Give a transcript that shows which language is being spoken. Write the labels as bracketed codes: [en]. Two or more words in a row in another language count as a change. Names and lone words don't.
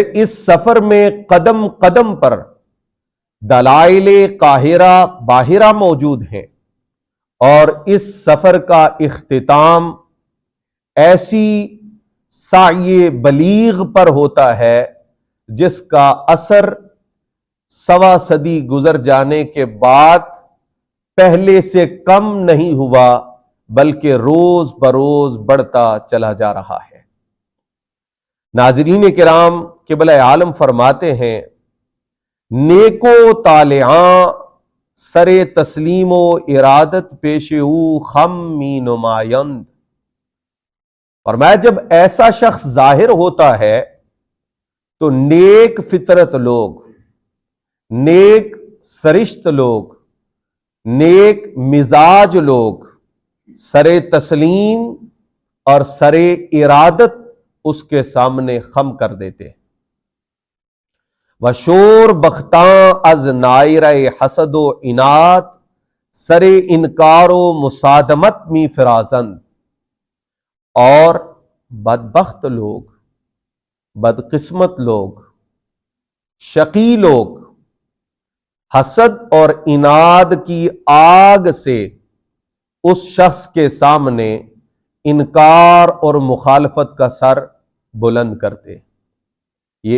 [ur] اس سفر میں قدم قدم پر دلائل قاہرہ باہرہ موجود ہیں، اور اس سفر کا اختتام ایسی سعی بلیغ پر ہوتا ہے جس کا اثر 1.25 صدی گزر جانے کے بعد پہلے سے کم نہیں ہوا، بلکہ روز بروز بڑھتا چلا جا رہا ہے۔ ناظرین کرام، قبلہ عالم فرماتے ہیں [fa] نیکو طالعاں سر تسلیم و ارادت پیش او خم می نمایند۔ [ur] فرمایا جب ایسا شخص ظاہر ہوتا ہے تو نیک فطرت لوگ، نیک سرشت لوگ، نیک مزاج لوگ سر تسلیم اور سر ارادت اس کے سامنے خم کر دیتے، [fa] و شور بختاں از نائرہ حسد و عناد سر انکار و مصادمت می فرازند۔ [ur] اور بدبخت لوگ، بدقسمت لوگ، شقی لوگ حسد اور عناد کی آگ سے اس شخص کے سامنے انکار اور مخالفت کا سر بلند کرتے۔